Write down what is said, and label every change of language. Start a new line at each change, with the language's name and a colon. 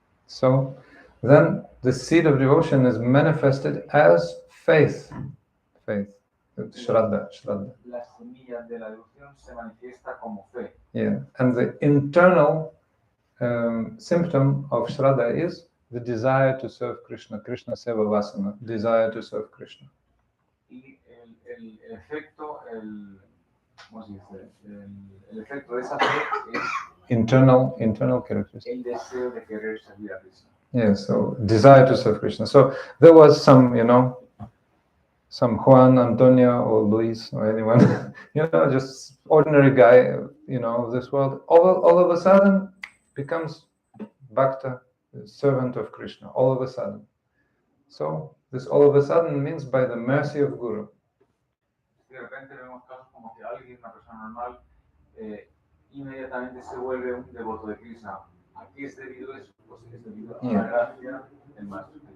English: So then the seed of devotion is manifested as faith. Faith. Shraddha.
Spanish: La semilla de la devoción se manifiesta como fe.
English: Yeah. And the internal symptom of Shraddha is the desire to serve Krishna. Krishna Seva Vasana. Desire to serve Krishna.
Spanish: Y el efecto, ¿cómo se dice? El efecto de esa fe es
English: Internal characteristics.
Spanish: el deseo de querer servir a Krishna.
English: Yeah, so desire to serve Krishna. So there was some, some Juan, Antonio, or Luis, or anyone, just ordinary guy, of this world. All of a sudden becomes Bhakta, servant of Krishna. All of a sudden. So this all of a sudden means by the mercy of Guru.
Spanish: De repente vemos casos como que alguien, una persona normal, inmediatamente se vuelve un devoto de Krishna. ¿A qué es debido eso? Pues es debido a la gracia del maestro.